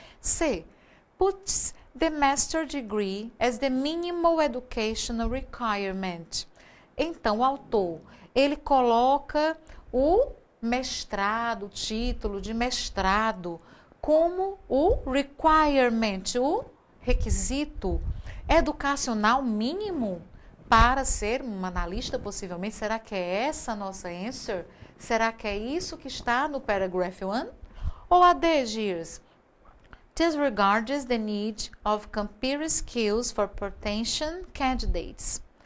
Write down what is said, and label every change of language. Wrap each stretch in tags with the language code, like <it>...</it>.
<en>C, puts the master degree as the minimal educational requirement.</en> <pt>Então, o autor, ele coloca o mestrado, o título de mestrado, como o requirement, o requisito educacional mínimo para ser um analista, possivelmente. Será que é essa a nossa answer? Será que é isso que está no paragraph 1? Ou a D, Gears?</pt> <en>Disregards the need of computer skills for potential candidates.</en>